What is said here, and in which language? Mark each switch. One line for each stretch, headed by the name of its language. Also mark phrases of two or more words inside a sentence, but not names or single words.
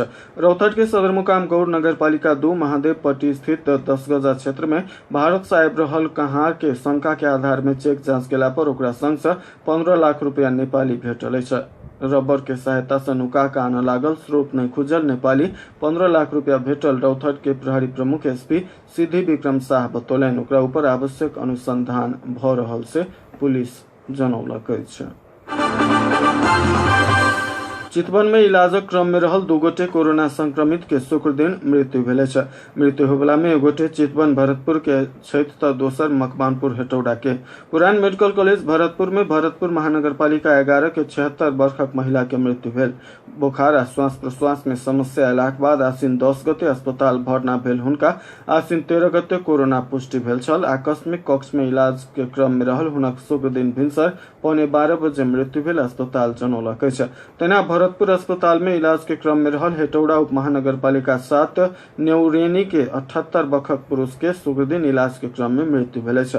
Maithili: रौथट के सदरमुकाम गौर नगरपालिका 2 महादेवपट्टी स्थित 10 गजा क्षेत्र में भारत से आबि रहल कहार के शंका के आधार में चेक जांच केला पर ओकरा संग से 15 लाख रुपया नेपाली भेटल अछि। रबर के सहायता से नुका के आने लागल स्रोत नहीं खुजल नेपाली 15 लाख रुपया भेटल रौथट के प्रहरी प्रमुख एसपी सिद्धि विक्रम शाह बतौलन। ओकरा ऊपर आवश्यक अनुसंधान भ रहल से पुलिस जनौलक अछि। चितवन में इलाजक क्रम में रहल 2 गोटे कोरोना संक्रमित के शुक्र दिन मृत्यु भेल छै। मृत्यु होबला में एगोटे चितवन भरतपुर के छथि त दोसर मकवानपुर हेटौड़ा के। पुरान मेडिकल कॉलेज भरतपुर में भरतपुर महानगरपालिका 11 के 76 वर्षक महिला के मृत्यु भेल। बुखार आ श्वास प्रश्वास में समस्या अयलाक बाद आसिन 10 गते अस्पताल भर्ना भेल हुनका आसिन 13 गते कोरोना पुष्टि भेल छल। आकस्मिक कक्ष में इलाज के क्रम में रहल हुनक शुक्र दिन भिनसर 12:15 बजे मृत्यु भेल अस्पताल जनौलक अछि। तेना भरतपुर अस्पताल में इलाज के क्रम में रहल हेटौड़ा उप महानगरपालिका 7 न्यूरेनी के 78 वर्षक पुरुष के शुक्र दिन इलाज के क्रम में मृत्यु भेल अछि।